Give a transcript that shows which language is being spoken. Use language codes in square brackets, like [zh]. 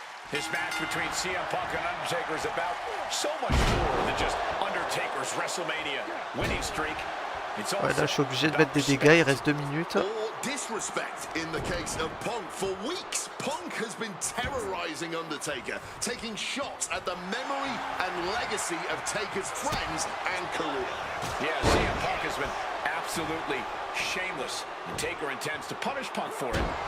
[en] This match between CM Punk and Undertaker is about so much more than just Undertaker's WrestleMania winning streak. [fr] Ouais, là, je suis obligé de mettre des dégâts, il reste 2 minutes. [en] Disrespect in the case of Punk. For weeks, Punk has been terrorizing Undertaker, taking shots at the memory and legacy of Taker's friends and career. Yeah, CM Punk has been absolutely shameless, and Taker intends to punish Punk for it.